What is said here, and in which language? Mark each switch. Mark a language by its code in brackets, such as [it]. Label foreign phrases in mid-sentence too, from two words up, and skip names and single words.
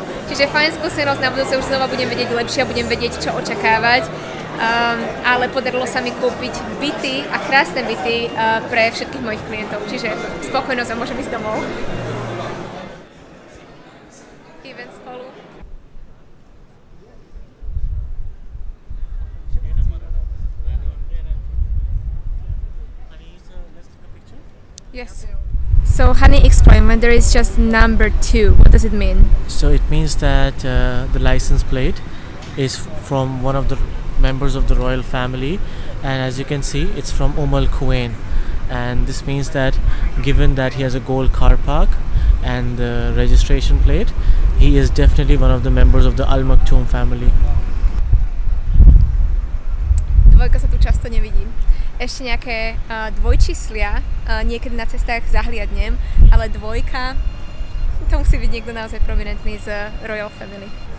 [sk] Čiže fajn skúsenosť, na budúce už znova budem vedieť lepšie a budem vedieť, čo očakávať. Ale podarilo sa mi kúpiť byty a krásne byty pre všetkých mojich klientov. Čiže spokojnosť a môžem ísť domov. Event spolu. [en] Yes. So, Hani, explain, when there is just number 2, what does it mean? So it means that the license plate is from one of the members of the royal family, and as you can see, it's from Al Quwain, and this means that given that he has a gold car park and the registration plate, he is definitely one of the members of the Al Maktoum family. [sk] Dvojka sa tu často nevidí. Ešte nejaké dvojčíslia niekedy na cestách zahliadnem, ale dvojka, to musí byť niekto naozaj prominentný z [en] Royal Family.